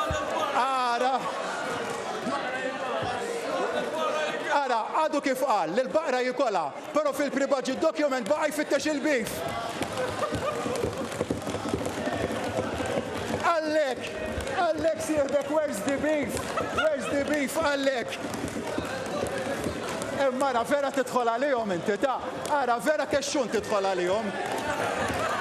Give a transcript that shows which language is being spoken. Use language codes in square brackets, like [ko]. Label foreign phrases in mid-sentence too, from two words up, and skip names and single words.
[mt] Ara, għadu kif qal, l-baqra jikola, pero fil- [en] pre-budget document [mt] baqa jfittex il-beef. Għallek sieħbek, [en] where's the beef? Where's the beef, [mt] għallek? Mara, vera tidħol għalihom inti, ta' ara, vera kexxun tidħol għalihom.